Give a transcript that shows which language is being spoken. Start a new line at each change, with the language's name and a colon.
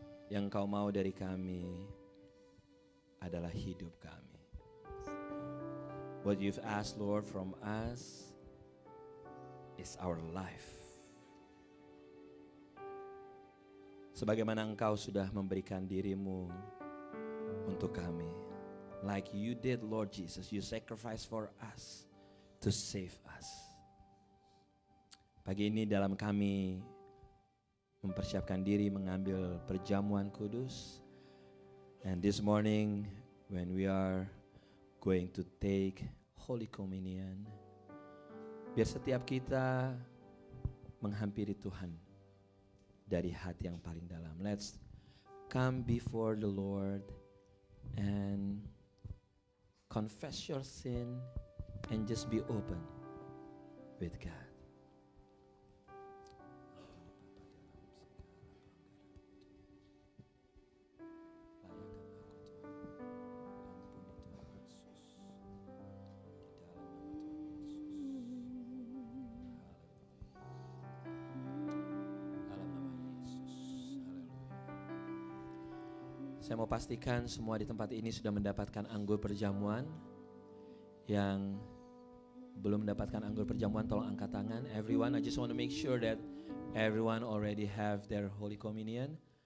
Indonesian: Yang Kau mau dari kami adalah hidup kami.
English: What you've asked Lord from us is our life.
Indonesian: Sebagaimana Engkau sudah memberikan dirimu untuk kami.
English: Like you did Lord Jesus, you sacrificed for us to save us.
Indonesian: Pagi ini dalam kami mempersiapkan diri mengambil perjamuan kudus.
English: And this morning when we are going to take Holy Communion,
Indonesian: biar setiap kita menghampiri Tuhan dari hati yang paling dalam.
English: Let's come before the Lord and confess your sin and just be open with God.
Indonesian: Saya mau pastikan semua di tempat ini sudah mendapatkan anggur perjamuan. Yang belum mendapatkan anggur perjamuan tolong angkat tangan.
English: Everyone, I just want to make sure that everyone already have their Holy Communion.